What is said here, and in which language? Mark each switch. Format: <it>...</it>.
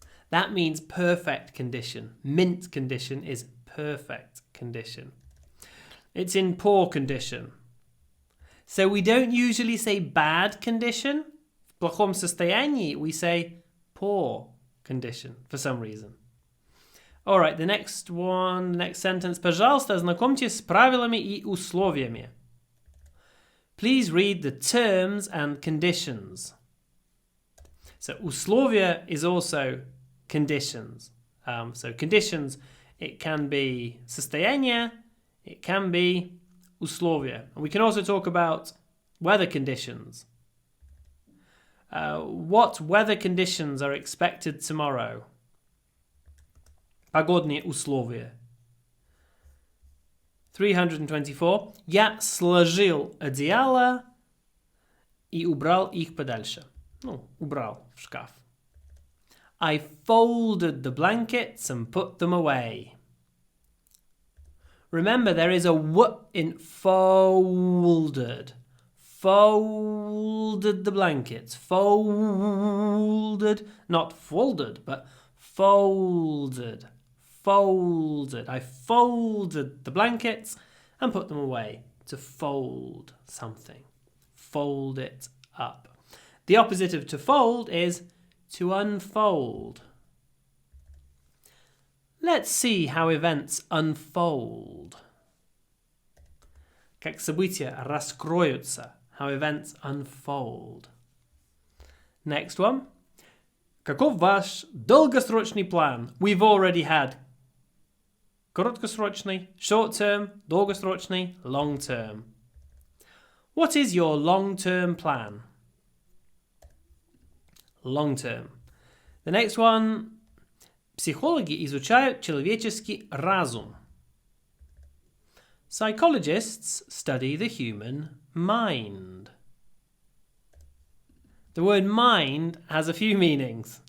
<en>That means perfect condition. Mint condition is perfect condition. It's in poor condition. So we don't usually say bad condition.</en> <ru>В плохом состоянии,</ru> <en>we say poor condition for some reason. All right, the next one, the next sentence.</en> <ru>Пожалуйста, ознакомьтесь с правилами и условиями.</ru> <en>Please read the terms and conditions. So, условия is also conditions. So, conditions, it can be состояние, it can be условия. And we can also talk about weather conditions. What weather conditions are expected tomorrow?</en> <ru>Погодные условия.</ru> <en>324.</en> <ru>Я сложил одеяло и убрал их подальше. Убрал в шкаф.</ru> <en>I folded the blankets and put them away. Remember, there is a w in folded. Folded the blankets. Folded. Not folded, but folded. Folded. I folded the blankets and put them away. To fold something. Fold it up. The opposite of to fold is to unfold. Let's see how events unfold.</en> <ru>Как события раскроются.</ru> <en>How events unfold. Next one.</en> <ru>Каков ваш долгосрочный план?</ru> <en>We've already had короткосрочный, short term, долгосрочный, long term. What is your long-term plan? Long term. The next one.</en> <ru>Психологи изучают человеческий разум.</ru> <en>Psychologists study the human mind. The word mind has a few meanings.</en>